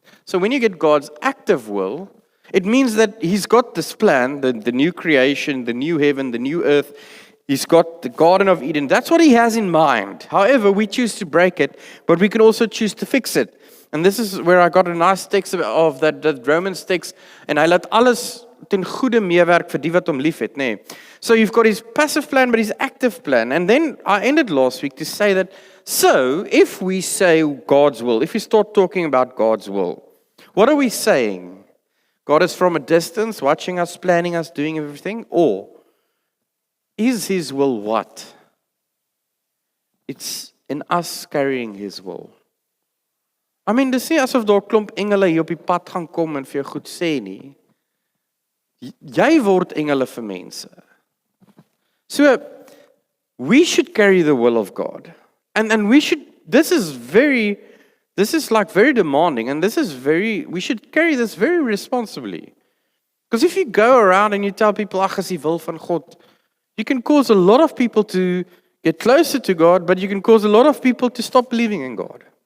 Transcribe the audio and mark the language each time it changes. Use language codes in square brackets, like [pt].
[en] So when you get God's active will, it means that He's got this plan, the new creation, the new heaven, the new earth. He's got the Garden of Eden. That's what He has in mind. However, we choose to break it, but we can also choose to fix it. And this is where I got a nice text of that Romans text. [af] And hy laat alles ten goeie meewerk vir die wat hom liefhet, nê. [en] So you've got His passive plan, but His active plan. And then I ended last week to say that, so if we say God's will, if we start talking about God's will, what are we saying? God is from a distance, watching us, planning us, doing everything? Or is His will what? It's in us carrying His will. I mean, [af] dis nie asof daar 'n klomp engele hier op die pad gaan kom en vir jou goed sê nie. Jy word engele vir mense. [en] So, we should carry the will of God. And we should, this is like very demanding, and we should carry this very responsibly. Because if you go around and you tell people, ag, is die wil van God, you can cause a lot of people to get closer to God, but you can cause a lot of people to stop believing in God.